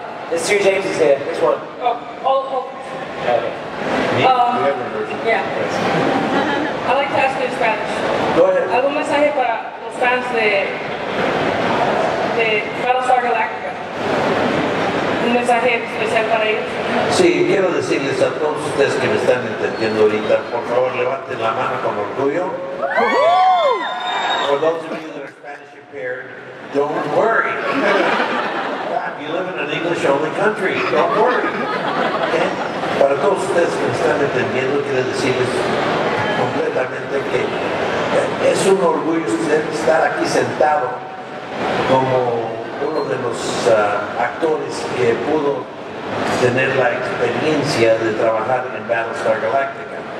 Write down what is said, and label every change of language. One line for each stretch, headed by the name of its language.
English: There's two Jameses here. Which one? Okay. We have a version. Yeah. I like to ask you in Spanish. Go ahead.
Spanish: ¿Algún mensaje para los fans de Battlestar Galactica? ¿Un mensaje especial para ellos? Sí, quiero decirles a todos ustedes que me están entendiendo ahorita, por favor levanten la mano con orgullo.
English: For those of you that are Spanish impaired, don't worry. God, you live in an English-only country. Don't worry. Okay?
Spanish: Para todos ustedes que me están entendiendo, quiero decirles completamente que es un orgullo estar aquí sentado como uno de los actores que pudo tener la experiencia de trabajar en Battlestar Galactica.